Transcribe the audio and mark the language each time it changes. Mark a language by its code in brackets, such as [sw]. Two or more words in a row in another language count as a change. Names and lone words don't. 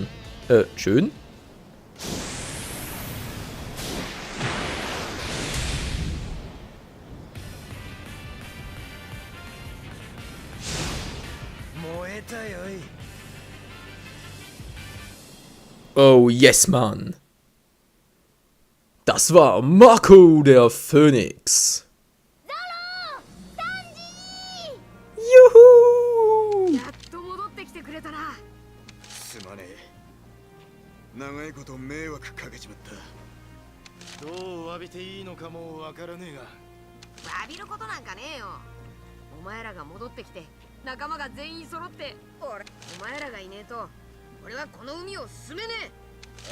[de] Schön. [en] Oh yes, [de] Mann. Das war Marco der Phönix. Juhu! [ja] すまねえ。長いこと迷惑かけちまった。どう詫びていいのかもわからねえが。詫びることなんかねえよ。お前らが戻ってきて仲間が全員揃ってお前らがいねえと俺はこの海を進めねえ。